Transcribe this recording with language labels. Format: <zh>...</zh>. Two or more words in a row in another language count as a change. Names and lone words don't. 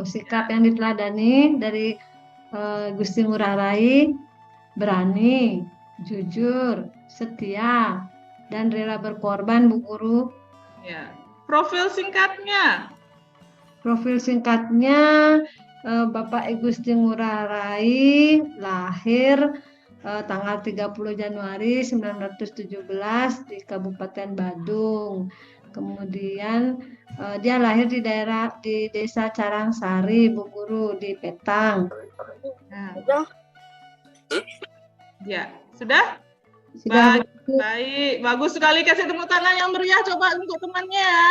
<id>Sikap yang diteladani dari Gusti Ngurah Rai, berani, jujur, setia, dan rela berkorban, Bu Guru. Ya. Profil singkatnya. Profil singkatnya, Bapak Gusti Ngurah Rai lahir tanggal 30 Januari 1917 di Kabupaten Badung. Kemudian dia lahir di Desa Carangsari, Bu Guru, di Petang. Nah. Ya, sudah? Sudah, Bu. Baik, bagus sekali, kasih tepuk tangan yang meriah coba untuk temannya ya.</id>